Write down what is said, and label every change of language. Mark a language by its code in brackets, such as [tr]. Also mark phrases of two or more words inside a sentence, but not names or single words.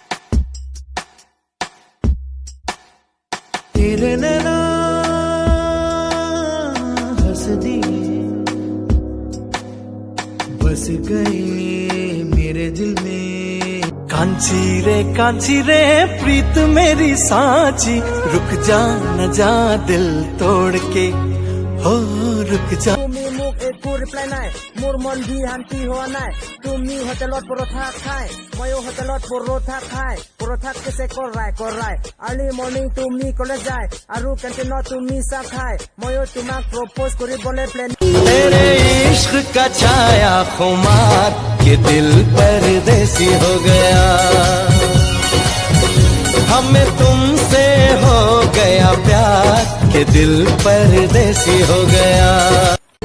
[hi] तेरे नैना हंस दिए, बस गए मेरे दिल में। कांची रे प्रीत मेरी सांची, रुक जा न जा दिल तोड़ के, हो रुक जा। [as] তুমি মোক একো ৰিপ্লাই নাই, মোৰ মন দি শান্তি হোৱা নাই। তুমি হোটেলত পৰঠা খাই, ময়ো হোটেলত পৰঠা খাই। পৰঠাত কেছে কৰাই [en] early morning [as] তুমি কলেজ যায়, আৰু কেণ্টিনত তুমি চাহ খাই। ময়ো তোমাক প্ৰপ'জ কৰিবলৈ প্লেন। [hi] तेरे इश्क का छाया खुमार के दिल परदेसी हो गया, हमें तुमसे हो गया प्यार के दिल परदेसी हो गया।